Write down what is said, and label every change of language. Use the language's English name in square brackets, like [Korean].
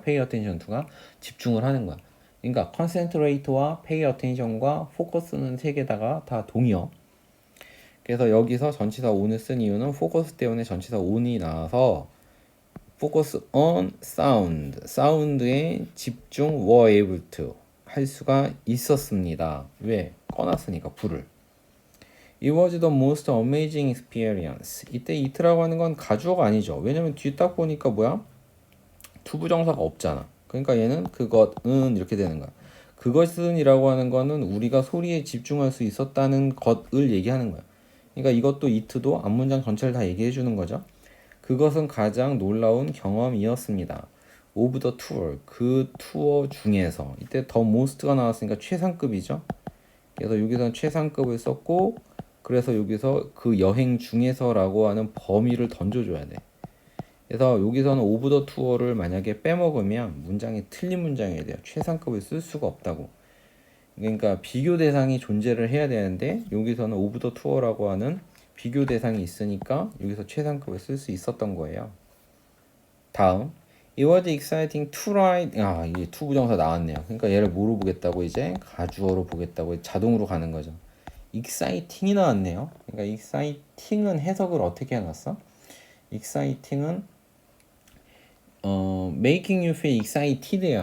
[English] pay attention to [Korean] 가 집중을 하는 거야. 그러니까 concentrate와 pay attention과 focus는 세 개다가 다 동의어. 그래서 여기서 전치사 on을 쓴 이유는 focus 때문에 전치사 on이 나와서 [English] focus on sound, [Korean] sound에 집중 were able to 할 수가 있었습니다. 왜? 꺼놨으니까 불을. [English] It was the most amazing experience. [Korean] 이때 it라고 하는 건 가주어가 아니죠. 왜냐면 뒤에 딱 보니까 뭐야? 투부정사가 없잖아. 그러니까 얘는 그것은 이렇게 되는 거야. 그것은이라고 하는 거는 우리가 소리에 집중할 수 있었다는 것을 얘기하는 거야. 그러니까 이것도 it도 앞문장 전체를 다 얘기해 주는 거죠. 그것은 가장 놀라운 경험이었습니다. [English] of the tour, [Korean] 그 투어 중에서. 이때 the most가 나왔으니까 최상급이죠. 그래서 여기서는 최상급을 썼고, 그래서 여기서 그 여행 중에서라고 하는 범위를 던져줘야 돼. 그래서 여기서는 of the tour를 만약에 빼먹으면 문장이 틀린 문장이 돼요. 최상급을 쓸 수가 없다고. 그러니까 비교 대상이 존재를 해야 되는데 여기서는 of the tour라고 하는 비교 대상이 있으니까 여기서 최상급을 쓸 수 있었던 거예요. 다음, [English] it was exciting to ride. [Korean] 이게 to 부정사 나왔네요. 그러니까 얘를 뭐로 보겠다고, 이제 가주어로 보겠다고 자동으로 가는 거죠. exciting이 나왔네요. 그러니까 exciting은 해석을 어떻게 해놨어? [English] exciting은 making you feel excited예요.